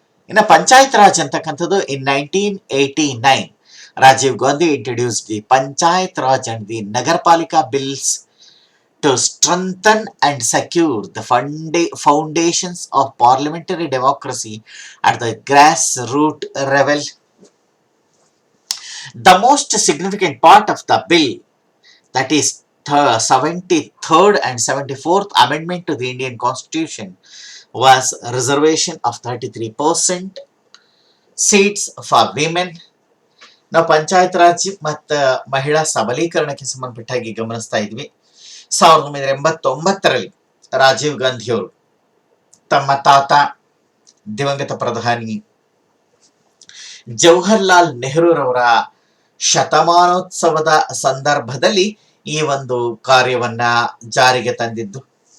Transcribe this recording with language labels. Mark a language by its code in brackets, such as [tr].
[kn] ಇನ್ನು ಪಂಚಾಯತ್ ರಾಜ್ ಅಂತಕ್ಕಂಥದ್ದು [en] In 1989 Rajiv Gandhi introduced the panchayat raj and the Nagarpalika bills to strengthen and secure the foundations of parliamentary democracy at the grassroots level. The most significant part of the bill, that is 73rd and 74th Amendment to the Indian Constitution, was reservation of 33% seats for women. [kn] ನಾವು ಪಂಚಾಯತ್ ರಾಜ್ ಮತ್ತು ಮಹಿಳಾ ಸಬಲೀಕರಣಕ್ಕೆ ಸಂಬಂಧಪಟ್ಟಾಗಿ ಗಮನಿಸ್ತಾ ಇದ್ವಿ. 1989ರಲ್ಲಿ ರಾಜೀವ್ ಗಾಂಧಿಯವರು ತಮ್ಮ ತಾತ ದಿವಂಗತ ಪ್ರಧಾನಿ ಜವಾಹರ್ಲಾಲ್ ನೆಹರೂರವರ ಶತಮಾನೋತ್ಸವದ ಸಂದರ್ಭದಲ್ಲಿ ಈ ಒಂದು ಕಾರ್ಯವನ್ನ ಜಾರಿಗೆ ತಂದಿದ್ದು.